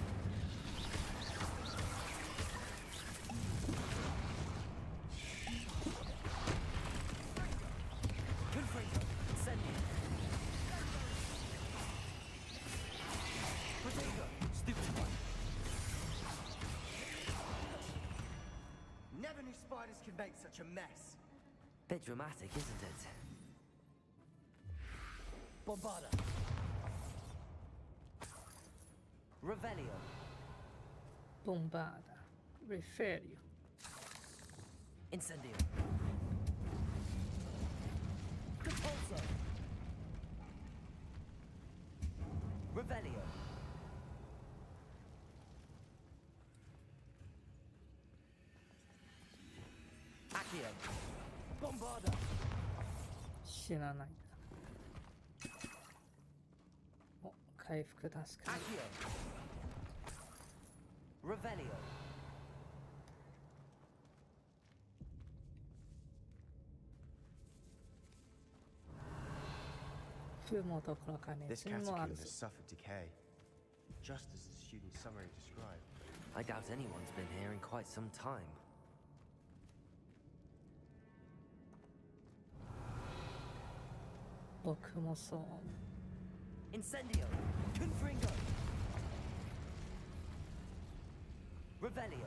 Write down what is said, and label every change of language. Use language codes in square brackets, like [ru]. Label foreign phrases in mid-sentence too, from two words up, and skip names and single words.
[en] Confringo. Incendio. Protego. Stupefy. Never knew spiders could make such a mess. Bit dramatic, isn't it? Bombarda. Revelio. Bombarda. Referio. Incendio. Repulso. Revelio. Accio. Bombarda. [ja] 知らないんだ。お、回復確かに。 [en] Accio. Revelio. [ja] 風もどころかね、 [en] This [ja] 陣もあ [en] catacomb [ja] る [en] has [ja] ぞ。 [en] suffered decay, just as the student's summary described. I doubt anyone's been here in quite some time. [ja] 僕もそう。 [en] Incendio. Confringo. Revelio.